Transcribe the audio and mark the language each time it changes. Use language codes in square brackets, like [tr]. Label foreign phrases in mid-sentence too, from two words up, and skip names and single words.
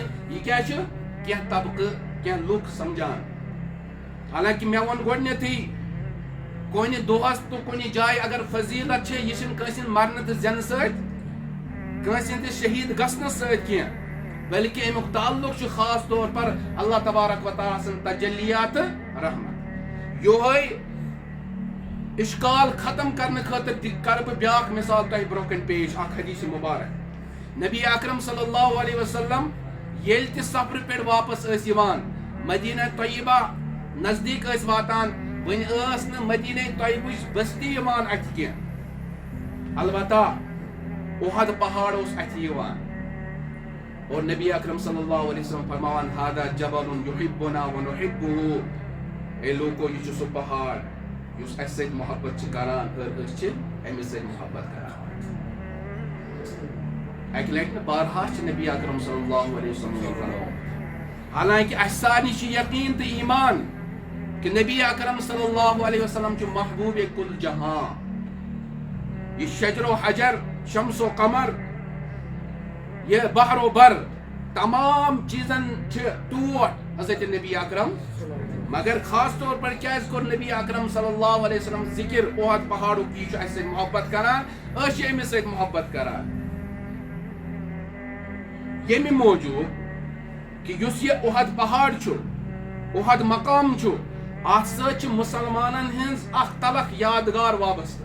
[ks] یہِ کیٛاہ چھُ کینٛہہ طبقہٕ کینٛہہ لُکھ سمجھان. حالانکہ مےٚ ووٚن گۄڈٕنیتھٕے کُنہِ دۄہس تہٕ کُنہِ جایہِ اگر فضیلت چھِ یہِ چھِنہٕ کٲنٛسہِ ہٕنٛدِ مرنہٕ تہٕ زینہٕ سۭتۍ کٲنٛسہِ ہٕنٛدِس شہید گژھنس سۭتۍ کینٛہہ بلکہ امیُک تعلق چھُ خاص طور پر اللہ تبارک و تعالیٰ سٕنٛدۍ تجلیات رحمت. یہوے اشکال ختم کرنہٕ خٲطرٕ تہِ کرٕ بہٕ بیٛاکھ مثال تۄہہِ برونٛہہ کَنہِ پیش. اکھ حدیث مبارک نبی اکرم صلی اللہ علیہ وسلم ییٚلہِ تہِ سفرٕ پٮ۪ٹھ واپس ٲسۍ یِوان مدینہ طیبہ نزدیٖک ٲسۍ واتان وۄنۍ ٲس نہٕ مدینہ طیبٕچ بستی یِوان اتھِ کینٛہہ البتہ احد پہاڑ اوس اتھِ یِوان اور نبی اکرم صلی اللہ علیہ وسلم فرماوان [ar] ھذا جبل یحبنا ونحبه. [ks] اے لوکو یہ چھُ سُہ پہاڑ یُس اسہِ سۭتۍ محبت چھِ کران اور أسۍ چھِ أمِس سۭتۍ محبت کران. اکہِ لٹہِ نہٕ بارہا چھِ نبی اکرم صلی اللہ علیہ وسلم فرماوان حالانکہ اسہِ سارنٕے چھُ یقین تہٕ ایمان کہ نبی اکرم صلی اللہ علیہ وسلم چھُ محبوب کل جہاں. یہ شجر و حجر شمس و قمر یہ بحر و بر تمام چیزن چھِ ٹوٹھ حضرت نبی اکرم مگر خاص طور پر کیازِ کوٚر نبی اکرم صلی اللہ علیہ وسلم ذکر احد پہاڑُک یہِ چھُ اسہِ سۭتۍ محبت کران أسۍ چھِ أمِس سۭتۍ محبت کران ییٚمہِ موٗجوٗب کہ یُس یہِ احد پہاڑ چھُ احد مقام چھُ اتھ سۭتۍ چھِ مسلمانن ہٕنٛز اکھ تلخ یادگار وابستہٕ.